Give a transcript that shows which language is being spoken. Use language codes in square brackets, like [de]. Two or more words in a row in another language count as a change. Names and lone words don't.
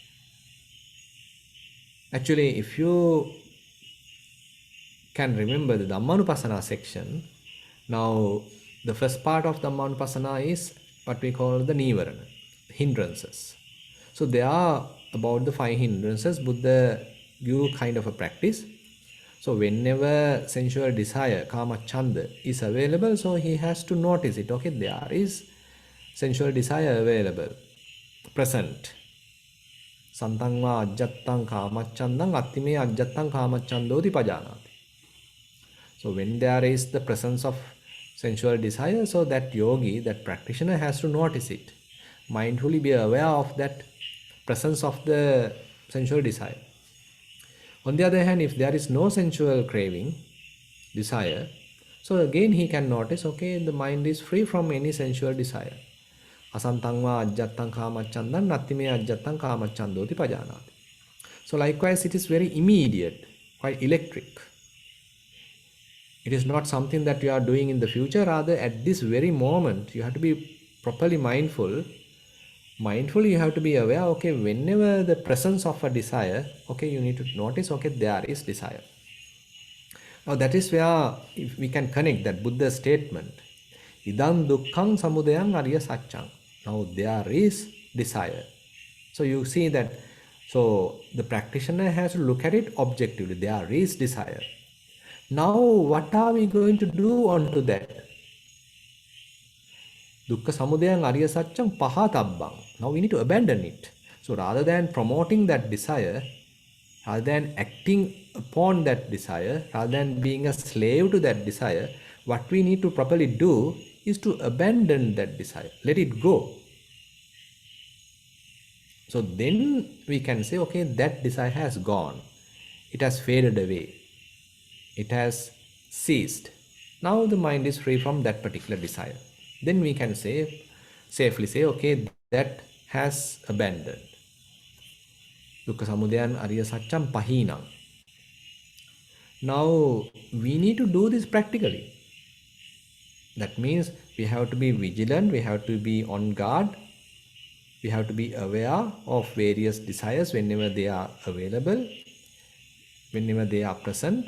[en] Actually, if you can remember the Dhammanupassana section, now the first part of Dhammanupassana is what we call the Nivarana, hindrances. So there are about the 5 hindrances Buddha give kind of a practice. So whenever sensual desire, [pi] kama chanda, [en] is available, so he has to notice it. Okay, there is sensual desire available, present. [pi] Santangva ajjattang kamachandang attime ajjattang kamachandoti pajanati. [en] So when there is the presence of sensual desire, so that yogi, that practitioner has to notice it. Mindfully be aware of that presence of the sensual desire. On the other hand, if there is no sensual craving, desire, so again he can notice, okay, the mind is free from any sensual desire. [pi] Asantangva ajjattang kamachandang nattime ajjattang kamachandoti pajanati. [en] So likewise, it is very immediate, quite electric. It is not something that you are doing in the future, rather at this very moment, you have to be properly mindful. Mindfully, you have to be aware, okay, whenever the presence of a desire, okay, you need to notice, okay, there is desire. Now that is where if we can connect that Buddha statement, [pi] idam dukkhang samudayang arya satchang. [en] Now there is desire. So you see that, so the practitioner has to look at it objectively. There is desire. Now what are we going to do onto that? [pi] Dukkha samudayang arya satchang pahatabbang. [en] Now we need to abandon it. So rather than promoting that desire, rather than acting upon that desire, rather than being a slave to that desire, what we need to properly do is to abandon that desire. Let it go. So then we can say, okay, that desire has gone. It has faded away. It has ceased. Now the mind is free from that particular desire. Then we can say, safely say, okay, that has abandoned. [pi] Dukkha samudayan arya satcham pahinam. [en] Now we need to do this practically. That means we have to be vigilant, we have to be on guard. We have to be aware of various desires whenever they are available, whenever they are present.